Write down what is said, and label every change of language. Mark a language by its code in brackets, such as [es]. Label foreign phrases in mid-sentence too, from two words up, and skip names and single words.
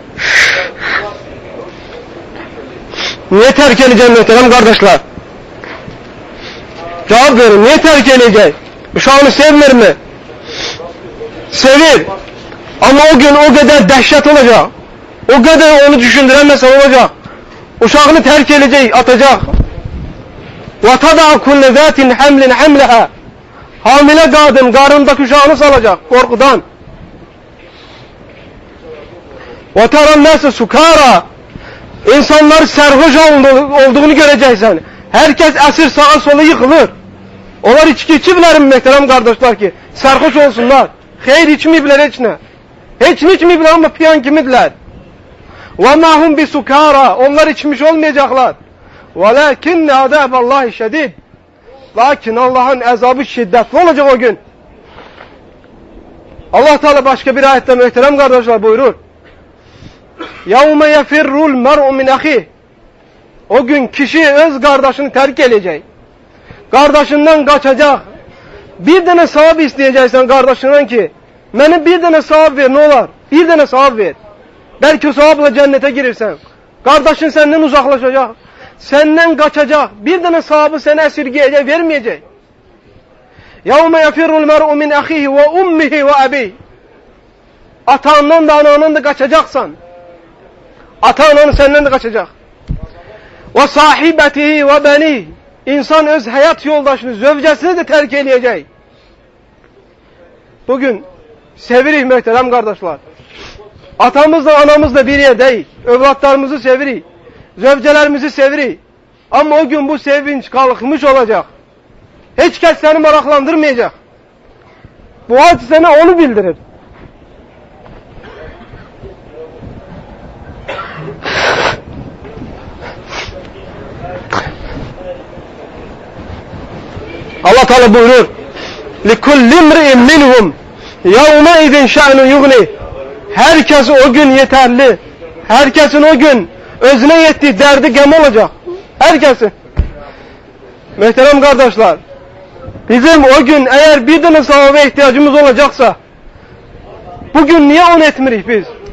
[tr] Niye terk edecek muhterem kardeşler? Cevap verin, niye terk edecek? Uşağını sevmir mi? Sevir. Ama o gün o kadar dehşet olacak. O kadar onu düşündüremezsen olacak. Uşağını terk edecek, atacak. [ar] وَتَدَعَ كُلَّ ذَاتٍ حَمْلٍ حَمْلَهَا. [tr] Hamile kadın karnındaki uşağını salacak korkudan. [ar] وَتَرَى النَّاسِ سُكَارًا. [tr] İnsanlar serhoş olduğunu göreceksin. Herkes esir sağa sola yıkılır. Onlar içki içibler mi muhterem kardeşler ki? Serhoş olsunlar. Hayır içmeyibler içine. Hiç içmeyibler ama piyan kimidiler. [ar] وَمَا هُمْ بِسُكَارًا. [tr] Onlar içmiş olmayacaklar. [ar] وَلَكِنَّ عَذَابَ اللّٰهِ شَدِيدٌ. [tr] Lakin Allah'ın azabı şiddetli olacak o gün. Allah Teala başka bir ayette muhterem kardeşler buyurur. [ar] يَوْمَ يَفِرُّ الْمَرْءُ مِنْ أَخِيهِ. [tr] O gün kişi öz kardeşini terk edecek. Kardeşinden kaçacak. Bir tane sevap isteyeceksin kardeşinden ki, bana bir tane sevap ver ne olur? Bir tane sevap ver. Belki o sevapla cennete girirsen. Kardeşin senden uzaklaşacak. Senden kaçacak. Bir tane sevabı sana esirgeyecek, vermeyecek. [ar] يَوْمَ يَفِرُّ الْمَرْءُ مِنْ أَخِيهِ وَأُمِّهِ وَأَبِيهِ. [tr] Atandan da anandan da kaçacaksan, ata-anan senden de kaçacak. [ar] وَصَاحِبَتِهِ وَبَنِيهِ. [tr] İnsan öz hayat yoldaşını, zövcesini de terk edecek. Bugün sevirik muhterem kardeşler. Atamızla anamızla bir yerdeyiz. Evlatlarımızı sevirik. Zövcelerimizi sevirik. Ama o gün bu sevinç kalkmış olacak. Hiç kes seni meraklandırmayacak. Bu hadis sana onu bildirir. Allah Teala buyurur: [ar] لِكُلِّ امْرِئٍ مِّنْهُمْ يَوْمَئِذٍ شَأْنٌ يُغْنِيهِ. [tr] Herkes o gün yeterli. Herkesin o gün özüne yettiği derdi gem olacak. Herkesin. Muhterem kardeşler, bizim o gün eğer bir tane sevaba ihtiyacımız olacaksa, bugün niye onu etmirik biz?